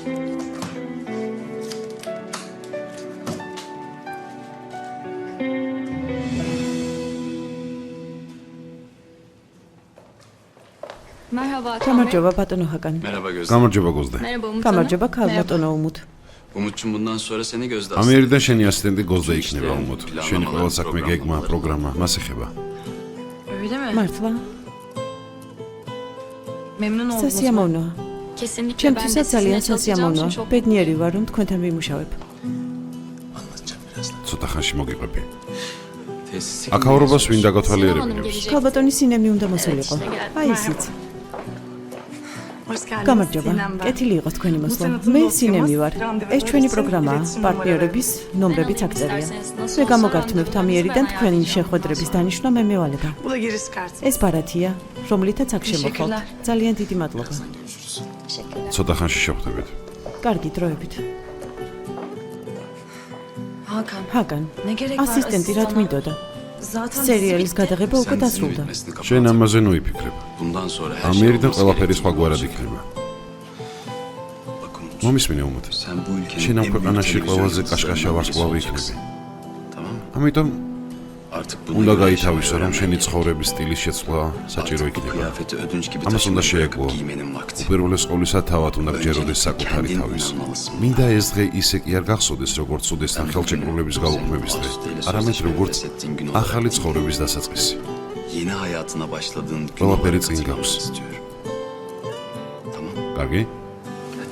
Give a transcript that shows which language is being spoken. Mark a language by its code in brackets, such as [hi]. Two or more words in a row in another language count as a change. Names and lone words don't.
[ka] გამარჯობა ბატონო ჰაკანი. გამარჯობა გოზდე. გამარჯობა ქალბატონო უმუდ. [tr] Umut'cum bundan sonra seni gözde [ka] ამიერიდან შენი ასისტენტი გოზდე იქნება უმუდ. შენი ყველა საქმე გეგმა, პროგრამა მას ეხება. [tr] Öyle mi? [ka] მართლა? [tr] Memnun oldum. [ka] სასიამოვნოა. [tr] Kesinlikle ben de [ka] ჩემთვისაც ძალიან [tr] sizinle çalışacağım [ka] სასიამოვნოა. [tr] için çok [ka] ბედნიერი ვარ, რომ თქვენთან ვიმუშავებ. ცოტა ხანში მოგიყვები. [tr] Tesisi [ka] აკავრობას ვინ დაგათვალიერებინებს? ქალბატონი სინემი უნდა მოსულიყო. აი ისიც. [tr] hoş geldiniz. [ka] გამარჯობა. კეთილი იყოს თქვენი მოსვლა. მე სინემი ვარ. ეს ჩვენი პროგრამაა. პარტნიორების ნომრებიც აქ-წერია. მე გამოგართმევთ ამიერიდან თქვენი შეხვედრების დანიშვნა მე მევალება. [tr] Bu da giriş kartı. [ka] ეს ბარათია, რომლითაც აქ შემოხვალთ. ძალიან დიდი მადლობა. ცოტა ხანში შევხვდებით. კარგი დროებით. Hakan, ჰაკან, [tr] ne gerek var [ka] ასისტენტი რა მინდოდა? [tr] Zaten [ka] სერიალის გადაღება უკვე დასრულდა. შენ ამაზე ნუიფიქრებ. [tr] Bundan sonra her [ka] ამიერიდან [tr] olması [ka] ყველაფერი [tr] gerekiyor. [ka] სხვაგვარად იქნება. [tr] Bak Umut, [ka] მომისმინე უმოდ. [tr] sen bu ülkenin [ka] შენ ამ [tr] en büyük [ka] ქვეყანაში ყველაზე [tr] televizyon [ka] კაშკაშა [tr] yıldızlarından [ka] ვარსკვლავი [tr] birisi [ka] იქნები. [tr] olacaksın. Tamam mı? [ka] ამიტომ [tr] Artık bunu [ka] უნდა [tr] yaşamayı [ka] გაითავისო, რომ შენი [tr] öğrenmelisin. [ka] ცხოვრების სტილის შეცვლა საჭირო [tr] Artık bu [ka] იქნება. [tr] kıyafeti ödünç gibi [ka] ამას უნდა [tr] taşımayı [ka] შეეგუო. [tr] bırakıp giymenin vakti. [ka] უპირველეს ყოვლისა თავად უნდა გჯეროდეს საკუთარი [tr] Kendin [ka] თავის. [tr] inanmalısın. [ka] მინდა ეს დღე ისე კი არ გახსოვდეს, როგორც უდესთან ხელშეკრულების გაუქმების დღე, არამედ როგორც ახალი ცხოვრების დასაწყისი. [tr] Yeni hayatına başladığın gün [ka] ყველაფერი [tr] olarak [ka] წინ [tr] hatırlamak [ka] გაქვს. [tr] istiyorum. Tamam. [ka] კარგი? [tr] Hadi.